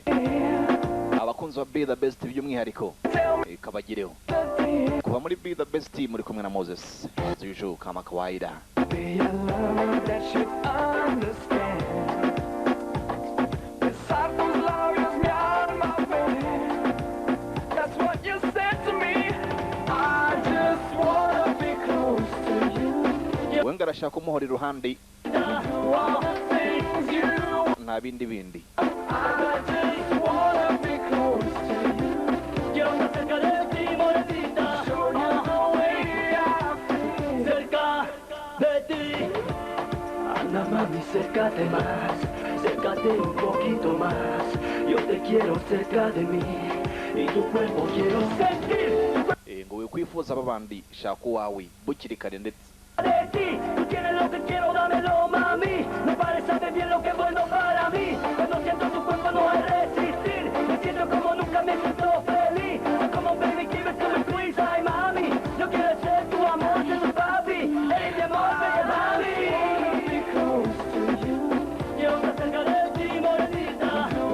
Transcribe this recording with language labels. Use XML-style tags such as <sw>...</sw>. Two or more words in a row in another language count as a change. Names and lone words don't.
<rn>Abakunzi ba Be The Best by'umwihariko kabagireho. Kuva muri Be The Best muri kumwe na Moses</rn> <en>as usual</en> <sw>kama kawaida.</sw> <rn>Wenga arashaka kumuhora iruhande nta bindi.</rn> <es>Mami, acércate más, acércate un poquito más. Yo te quiero cerca de mí y tu cuerpo quiero sentir.</es> <rn>Ngo wikwifuza babandi shaka wawe bukiri kare ndetse.</rn> <es>De ti, tú tienes lo que quiero, dámelo, mami. Me parece bien lo que es bueno para mí. Cuando siento tu cuerpo no hay resistir. Me siento como nunca me siento feliz. Como un baby,</es> <en>give it to me, please,</en> <es>ay, mami. Yo quiero ser tu amor, ser tu papi. Eres mi amor, bella mami. Quiero estar cerca de ti, morenita.</es>